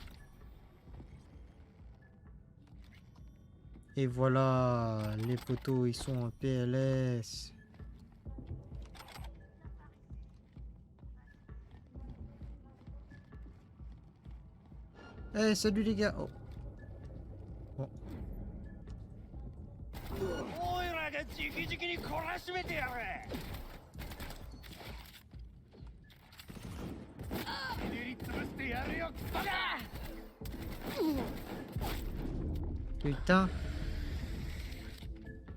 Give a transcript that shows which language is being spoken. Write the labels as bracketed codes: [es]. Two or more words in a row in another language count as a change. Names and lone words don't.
[fr] Et voilà, les poteaux ils sont en PLS. Eh, salut les gars. Oh. Oh. [ja] おいらが直々に懲らしめてやる。ひねり潰してやるよ、クソが。 [fr] Putain.